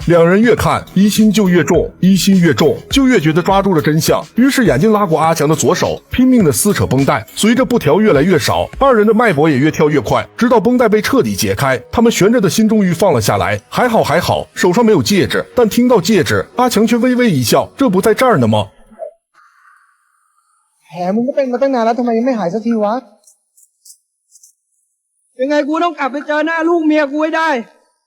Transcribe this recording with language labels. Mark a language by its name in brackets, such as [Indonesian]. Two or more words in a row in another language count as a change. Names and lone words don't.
[Chinese] 两人越看疑心就越重，疑心越重，就越觉得抓住了真相。于是眼睛拉过阿强的左手，拼命的撕扯绷带，随着布条越来越少，二人的脉搏也越跳越快，直到绷带被彻底解开，他们悬着的心终于放了下来。还好，手上没有戒指。但听到戒指，阿强却微微一笑，这不在这儿呢吗？ [Thai] แผลมึงก็เป็นมาตั้งนานแล้วทำไมยังไม่หายสักทีวะยังไงกูต้องกลับไปเจอหน้าลูกเมียกูให้ได้